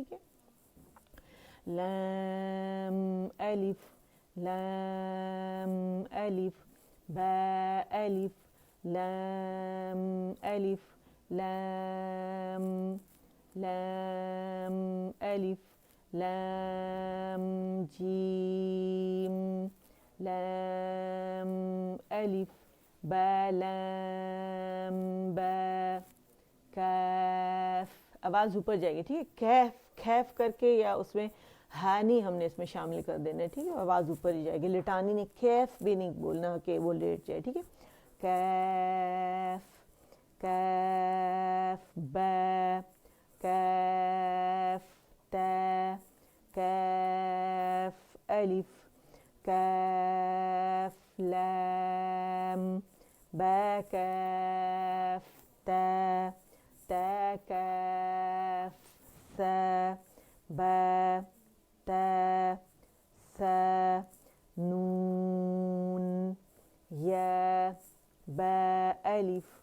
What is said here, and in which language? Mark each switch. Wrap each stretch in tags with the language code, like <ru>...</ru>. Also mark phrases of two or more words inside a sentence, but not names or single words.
<ur>ٹھیک ہے لام الف لام الف با الف لام الف لام لام الف لام جیم لام الف با لام با کاف. آواز اوپر جائے گی. ٹھیک ہے کیف کیف کر کے, یا اس میں ہا نہیں ہم نے اس میں شامل کر دینا ہے, ٹھیک ہے, آواز اوپر ہی جائے گی. لٹانی نے کیف بھی نہیں بولنا کہ وہ لیٹ جائے, ٹھیک ہے.</ur> <ar>کیف کیف با کیف تا کیف الف کیف لام با کیف تا تا کیف ثا با تا ثا نون یا با الف</ar>